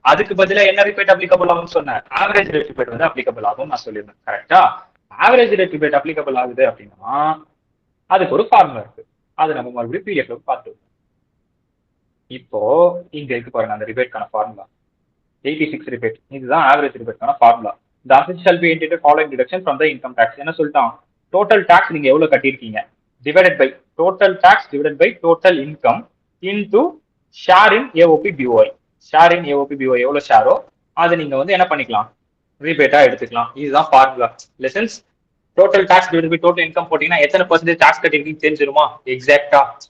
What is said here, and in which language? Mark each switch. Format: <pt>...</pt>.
<ta>அதுக்கு பதிலா என்ன ரிபேட் அப்ளிகபிள் ஆகும்னு சொன்னேன்? ஆவரேஜ் ரேட் ரிபேட் வந்து அப்ளிகபிள் ஆகும் நான் சொல்லியிருந்தேன். கரெக்டா? ஆவரேஜ் ரேட் ரிபேட் அப்ளிகபிள் ஆகுது அப்படின்னா அதுக்கு ஒரு ஃபார்முலா இருக்கு. அது நம்ம மறுபடியும் பிடிஎஃப்ல பார்த்து இப்போ இங்க இருக்கு பாருங்க அந்த ரிபேட்கான ஃபார்முலா 86 ரிபேட். இதுதான் average ரிபேட்கான formula.</ta> <en>The assets shall be entitled following deduction from the income tax.</en> <ta>என்ன சொல்லிட்டான்? டோட்டல் டாக்ஸ் நீங்க எவ்வளவு கட்டியிருக்கீங்க divided by total tax divided by total income into share in AOB POI. Share in AOB POI எவ்வளவு ஷேரோ அதை நீங்க வந்து என்ன பண்ணிக்கலாம், ரிபேட்டா எடுத்துக்கலாம். இதுதான் formula. Lessons total tax divide by total income போட்டீங்கன்னா எத்தனை பர்சன்டேஜ் டாக்ஸ் கட்டிருக்கீங்க தெரிஞ்சிருமா எக்ஸாக்டா.</ta>